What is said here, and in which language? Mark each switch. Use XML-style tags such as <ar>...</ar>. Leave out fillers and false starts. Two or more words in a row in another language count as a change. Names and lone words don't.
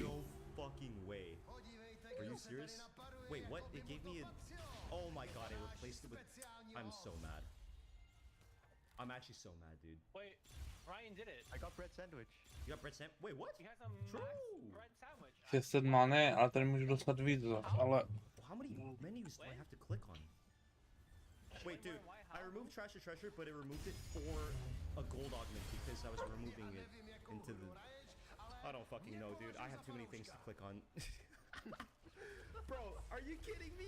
<en>No fucking way. Are you serious? Wait, what? It gave me a... Oh my god, it replaced it with... I'm so mad. I'm actually so mad, dude. Wait, Ryan did it. I got bread sandwich. You got bread sandwich? Wait, what? He has a max bread sandwich.</en> <cs>600 má ne, ale tady můžu dostat víc zas, ale...</cs> <en>How many menus do I have to click on? Wait, dude, I removed Trash to Treasure, but it removed it for a gold augment because I was removing it into the... I don't fucking know, dude. I have too many things to click on. Bro, are you kidding me?</en>